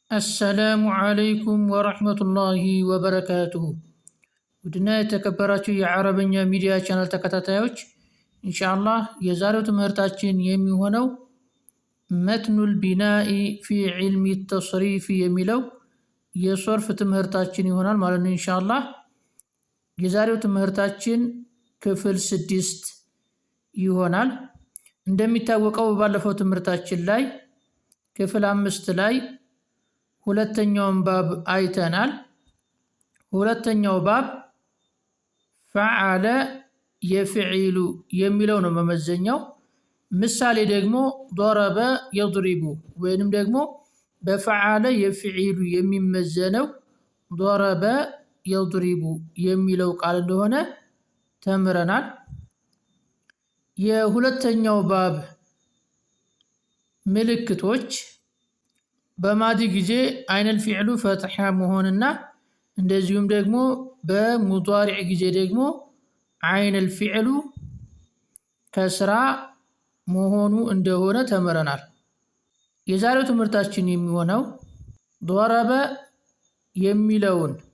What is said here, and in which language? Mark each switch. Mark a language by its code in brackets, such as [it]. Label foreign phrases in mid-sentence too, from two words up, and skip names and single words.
[ar] السلام عليكم ورحمة الله وبركاته. [am] ودنا የተከበራችሁ የአረበኛ ሚዲያ ቻናል ተከታታዮች ኢንሻአላህ የዛሬው ትምህርታችን የሚሆነው መትኑል ቢናኢ ፊ ዒልሚ ተስሪፍ የሚለው የሶርፍ ትምህርታችን ይሆናል ማለት ነው። ኢንሻአላህ የዛሬው ትምህርታችን ክፍል 6 ይሆናል። እንደሚታወቀው ባለፈው ትምህርታችን ላይ ክፍል 5 ላይ ሁለተኛውን ባብ አይተናል። ሁለተኛው ባብ [ar] فعل يفعل [am] የሚለው ነው መመዘኛው። ምሳሌ ደግሞ [ar] ضرب يضرب [am] ወይንም ደግሞ በፈዓለ የፍዒሉ የሚመዘነው [ar] ضرب يضرب [am] የሚለው ቃል እንደሆነ ተምረናል። የሁለተኛው ባብ ምልክቶች በማዲ ጊዜ [ar] عين الفعل [am] ፈትሐ መሆንና እንደዚሁም ደግሞ በሙዳሪዕ ጊዜ ደግሞ [ar] عين الفعل [am] ከስራ መሆኑ እንደሆነ ተምረናል። የዛሬው ትምህርታችን የሚሆነው ضرب የሚለውን